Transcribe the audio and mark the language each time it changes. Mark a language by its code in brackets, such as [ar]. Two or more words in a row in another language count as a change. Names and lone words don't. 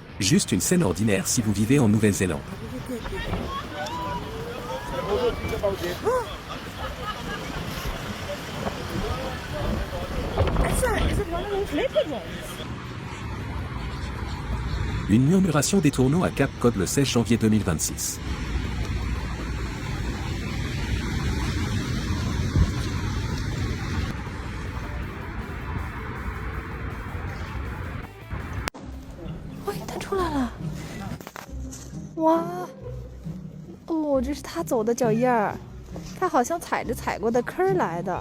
[fr] juste une scène ordinaire si vous vivez en Nouvelle-Zélande. Une murmuration des tourneaux à Cap Cod le 16 janvier 2026. [zh] 喂，他出来了！哇，哦，这是他走的脚印儿，他好像踩着踩过的坑儿来的。